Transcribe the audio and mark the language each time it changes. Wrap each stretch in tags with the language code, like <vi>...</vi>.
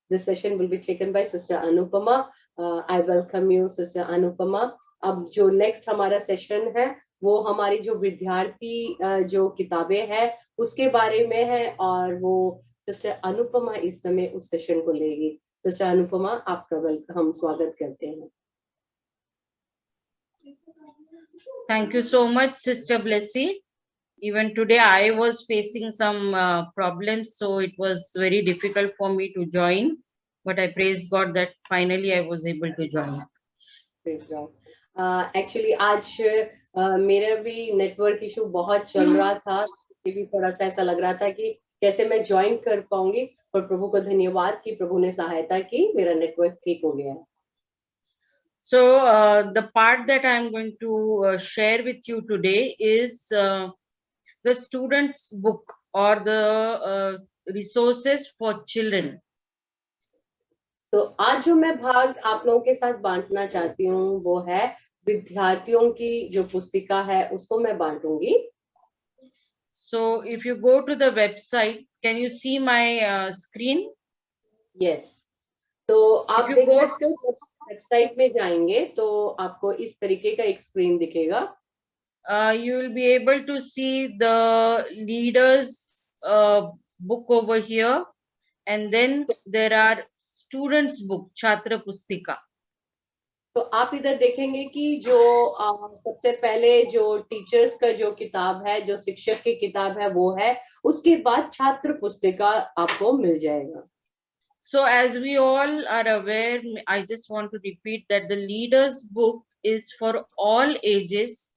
<en>This session will be taken by Sister Anupama. I welcome you, Sister Anupama.</en> <hi>अब जो next हमारा session है वो हमारी जो विद्यार्थी जो किताबें हैं उसके बारे में है और वो सिस्टर अनुपमा इस समय उस सेशन को लेगी। सिस्टर अनुपमा, आपका हम स्वागत करते हैं।</hi> <en>Thank you so much, Sister Blessy. Even today I was facing some problems, so it was very difficult for me to join. But I praise God that finally I was able to join. Praise God.</en> <hi>Actually आज मेरा भी network issue बहुत चल रहा था, मुझे भी थोड़ा सा ऐसा लग रहा था कि कैसे मैं ज्वाइन कर पाऊंगी, पर प्रभु को धन्यवाद कि प्रभु ने सहायता की, मेरा नेटवर्क ठीक हो गया।</hi> <en>So the part that I am going to share with you today is the students' book or the resources for children.</en> <hi>So आज जो मैं भाग आप लोगों के साथ बांटना चाहती हूँ वो है विद्यार्थियों की जो पुस्तिका है उसको मैं बांटूंगी।</hi> <en>So if you go to the website, can you see my screen? Yes.</en> <hi>तो आप देख सकते हो वेबसाइट में जाएंगे तो आपको इस तरीके का एक स्क्रीन दिखेगा।</hi> <en>You will be able to see the leaders book over here, and then there are students book</en> <hi>छात्र पुस्तिका। तो आप इधर देखेंगे कि जो सबसे पहले जो टीचर्स का जो किताब है, जो शिक्षक की किताब है वो है, उसके बाद छात्र पुस्तिका आपको मिल जाएगा।</hi> <en>So as we all are aware, I just want to repeat that the leaders book is for all ages.</en>